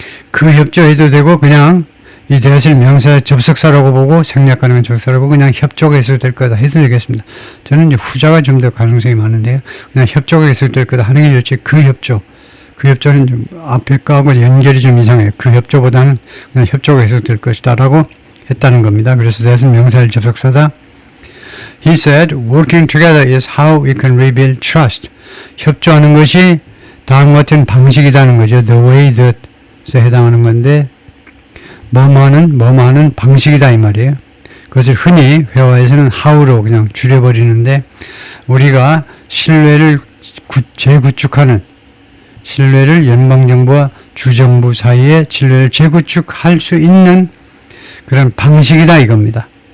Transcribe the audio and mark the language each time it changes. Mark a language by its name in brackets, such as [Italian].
[Korean] 그 협조해도 되고 그냥 이 that을 명사의 접속사라고 보고 생략 가능한 접속사라고 그냥 협조가 계속될 거다 해도 되겠습니다. 저는 이제 후자가 좀 더 가능성이 많은데요. 그냥 협조가 계속될 거다 하는 게 좋지. 그 협조는 좀 앞에 거하고 연결이 좀 이상해요. 그 협조보다는 그냥 협조가 계속될 것이다 라고 했다는 겁니다. 그래서 that은 명사의 접속사다. [English] He said, working together is how we can rebuild trust. [Korean] 협조하는 것이 다음과 같은 방식이라는 거죠. The way that에 해당하는 건데 뭐뭐하는 방식이다 이 말이에요. 그것을 흔히 회화에서는 how로 그냥 줄여버리는데 우리가 신뢰를 재구축하는 신뢰를 연방정부와 주정부 사이에 신뢰를 재구축할 수 있는 그런 방식이다 이겁니다.